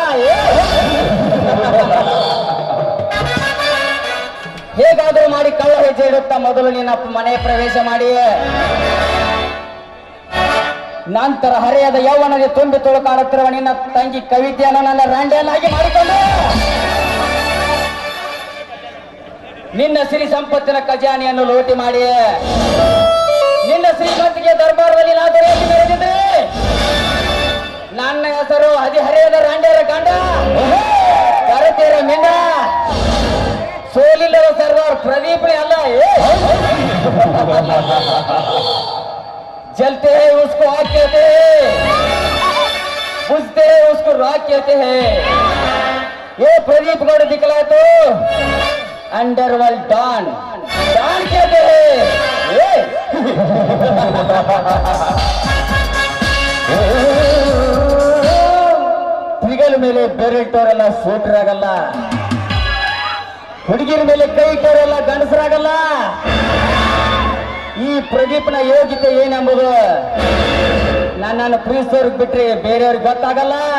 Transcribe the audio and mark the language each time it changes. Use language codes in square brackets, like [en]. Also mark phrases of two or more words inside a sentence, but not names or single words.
[kn] ಹೇಗಾದರೂ ಮಾಡಿ ಕಳ್ಳ ಹೆಜ್ಜೆ ಇಡುತ್ತಾ ಮೊದಲು ನಿನ್ನ ಮನೆ ಪ್ರವೇಶ ಮಾಡಿ, ನಂತರ ಹರೆಯದ ಯೌವನಕ್ಕೆ ತುಂಬಿ ತುಳುಕಾಡುತ್ತಿರುವ ನಿನ್ನ ತಂಗಿ ಕವಿತೆಯನ್ನು ನನ್ನ ರಂಡೆಯನ್ನಾಗಿ ಮಾಡಿಕೊಂಡು ನಿನ್ನ ಸಿರಿ ಸಂಪತ್ತಿನ ಖಜಾನೆಯನ್ನು ಲೂಟಿ ಮಾಡಿ ನಿನ್ನ ಶ್ರೀಮಂತಿಗೆ ದರ್ಬಾರದಲ್ಲಿ ನಾ ದೊರೆಯಾಗಿ ಮೆರೆದಿದ್ದೆ. ನನ್ನ ಹೆಸರು ಹದಿಹರೆಯದ ರಂಡೆಯರ ಗಂಡ, ಕರತೆಯರ ಮಿಂಡ, ಸೋಲಿಲ್ಲದ ಸರ್ದಾರ್ ಪ್ರದೀಪನೇ ಅಲ್ಲ. [hi] जलते हैं उसको आग कहते हैं, बुझते हैं उसको राग कहते हैं. ये प्रदीप गौड़ दिखलाए तो [en] underworld don [hi] कहते हैं. [kn] ತಿಗಲ ಮೇಲೆ ಬೆರಟೋರೆಲ್ಲ ಸೂಟ್ರಾಗಲ್ಲ, ಹುಡುಗಿರ ಮೇಲೆ ಕೈ ಇಟ್ಟೋರೆಲ್ಲ ಗಂಡಸರಾಗಲ್ಲ. ಈ ಪ್ರದೀಪನ ಯೋಗ್ಯತೆ ಏನೆಂಬುದು ನನ್ನನ್ನು ಪ್ರೀತಿಸೋರ್ಗೆ ಬಿಟ್ರೆ ಬೇರೆಯವ್ರಿಗೆ ಗೊತ್ತಾಗಲ್ಲ.